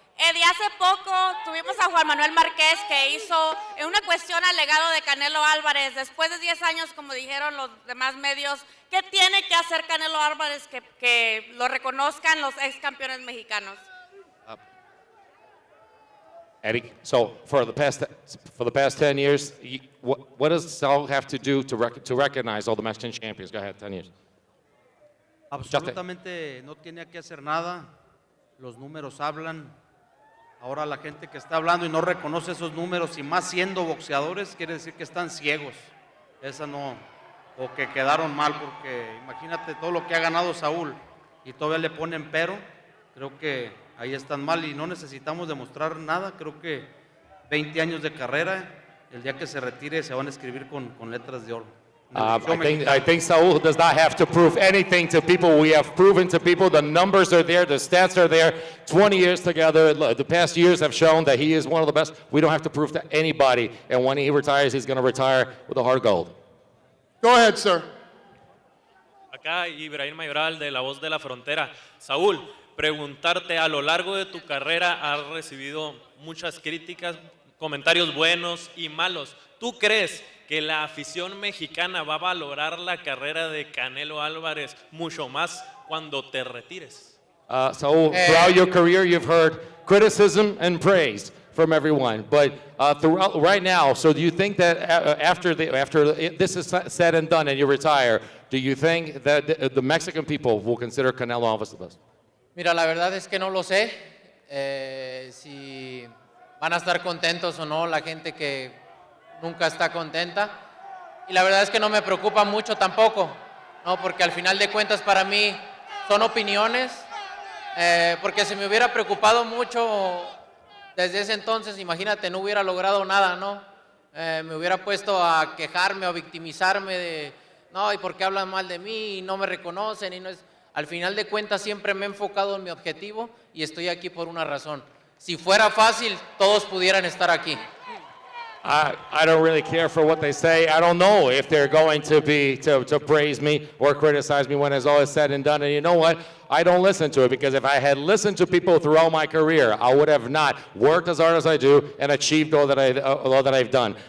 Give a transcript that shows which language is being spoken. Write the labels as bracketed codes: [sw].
[es] Eddie, hace poco tuvimos a Juan Manuel Márquez que hizo una cuestión al legado de Canelo Álvarez. Después de 10 años, como dijeron los demás medios, ¿qué tiene que hacer Canelo Álvarez que lo reconozcan los ex campeones mexicanos? [en] Eddie, so for the past 10 years, what does Saul have to do to recognize all the Mexican champions? Go ahead, 10 years. [es] Absolutamente no tenía que hacer nada. Los números hablan. Ahora la gente que está hablando y no reconoce esos números, y más siendo boxeadores, quiere decir que están ciegos. Esa no, o que quedaron mal, porque imagínate todo lo que ha ganado Saúl y todavía le ponen pero. Creo que ahí están mal y no necesitamos demostrar nada. Creo que 20 años de carrera, el día que se retire se van a escribir con letras de oro. [en] I think Saul does not have to prove anything to people. We have proven to people, the numbers are there, the stats are there. 20 years together, the past years have shown that he is one of the best. We don't have to prove to anybody. And when he retires, he's going to retire with a heart of gold. Go ahead, sir. [es] Acá Ibrahim Mayoral de La Voz de la Frontera. Saúl, preguntarte, a lo largo de tu carrera has recibido muchas críticas, comentarios buenos y malos. ¿Tú crees que la afición mexicana va a valorar la carrera de Canelo Álvarez mucho más cuando te retires? Saul, throughout your career, you've heard criticism and praise from everyone. But throughout, right now, so do you think that after this is said and done and you retire, do you think that the Mexican people will consider Canelo Alvarez the best? Mira, la verdad es que no lo sé. Si van a estar contentos o no la gente que nunca está contenta, y la verdad es que no me preocupa mucho tampoco, no, porque al final de cuentas para mí son opiniones, porque si me hubiera preocupado mucho desde ese entonces, imagínate, no hubiera logrado nada, ¿no? Me hubiera puesto a quejarme o victimizarme de, no, ¿y por qué hablan mal de mí? Y no me reconocen, y no es... Al final de cuentas siempre me he enfocado en mi objetivo y estoy aquí por una razón. Si fuera fácil, todos pudieran estar aquí. [en] I don't really care for what they say. I don't know if they're going to praise me or criticize me when it's all said and done. And you know what? I don't listen to it, because if I had listened to people throughout my career, I would have not worked as hard as I do and achieved all that I've done.